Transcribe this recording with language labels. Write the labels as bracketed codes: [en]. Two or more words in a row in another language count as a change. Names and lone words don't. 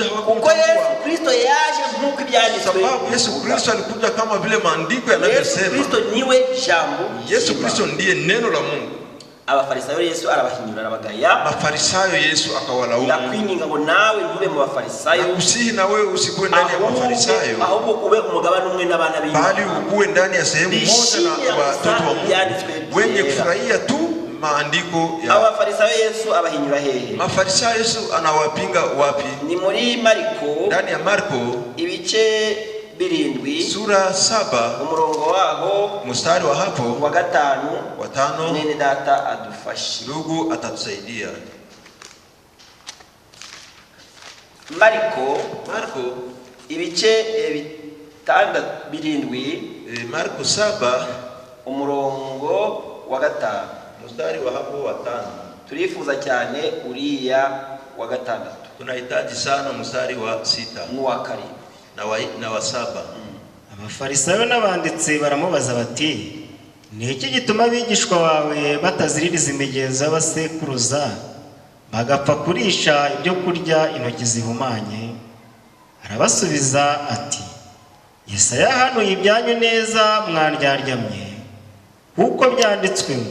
[sw] hawakumtambua. [rw] Yesu Kristo yaje nk'uko ibyanditswe, [sw] sababu Yesu Kristo alikuja kama vile maandiko yanavyosema. [rw] Yesu Kristo niwe jambo, [sw] Yesu Kristo ndiye neno la Mungu. [rw] Abafarisayo Yesu arabahinyura arabagaya, [sw] Mafarisayo Yesu akawalaumu. [rw] Ndakwinginga ngo nawe ntube mu bafarisayo, [sw] usihi na wewe usikuwe ndani ya mafarisayo, [rw] ahubwo ube umugabane umwe n'abana b'Imana, [sw] bali ukuwe ndani ya sehemu moja na watoto wa Mungu wenye kufurahia tu maandiko ya [rw] Abafarisayo. Yesu abahinyura hehe? [sw] Mafarisayo Yesu anawapinga wapi? [rw] Ni muri Marko, [sw] ndani ya Marko [rw] ibice 7 [sw] sura 7 [rw] umurongo waho [sw] mstari wa hapo wa 5. [rw] Nene data adufashe, [sw] ndugu atatusaidia. [rw] Marko ibice 7 [sw] Marko 7 [rw] umurongo wa 5 [sw] mstari wa hapo wa 5. [rw] Turifuza cyane uriya wa 6. [sw] Tunahitaji sana mstari wa 6 [rw] n'uwa 7 [sw] na wa 7. [rw] Abafarisayo n'abanditsi baramubaza bati, ni iki gituma abigishwa bawe bataziririza imigenzo y'abasekuruza bagapfa kurisha ibyo kurya intoki zihumanye? Arabasubiza ati, Yesaya yahanuye ibyanyu neza mwandyaryammye, kuko byanditswe ngo.